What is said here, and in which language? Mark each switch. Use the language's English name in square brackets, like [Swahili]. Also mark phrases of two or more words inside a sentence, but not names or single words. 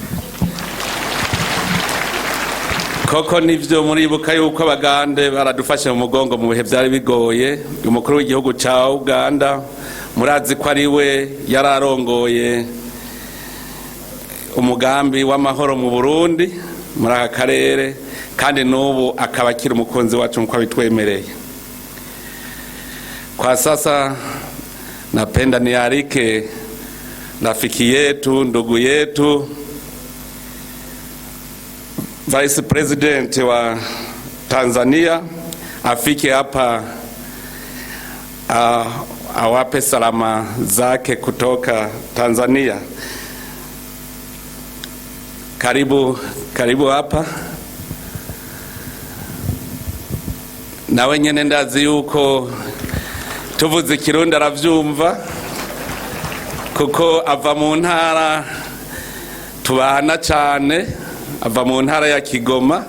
[Rundi] Koko nivyo muribuka yuko abagande baradufashe mu mugongo mu bihe byari bigoye. Umukuru w'igihugu ca Uganda murazi ko ari we yararongoye umugambi w'amahoro mu Burundi muri aka karere, kandi n'ubu akaba akiri umukunzi wacu nk'uko bitwemereye. [Swahili] Kwa sasa napenda nialike rafiki yetu, ndugu yetu, [English] Vice President [Swahili] wa Tanzania afike hapa awape salama zake kutoka Tanzania. Karibu hapa. [Rundi] Nawe nyene ndazi yuko tuvuze Kirundi aravyumva kuko ava mu ntara tubana cyane, ava mu ntara ya Kigoma.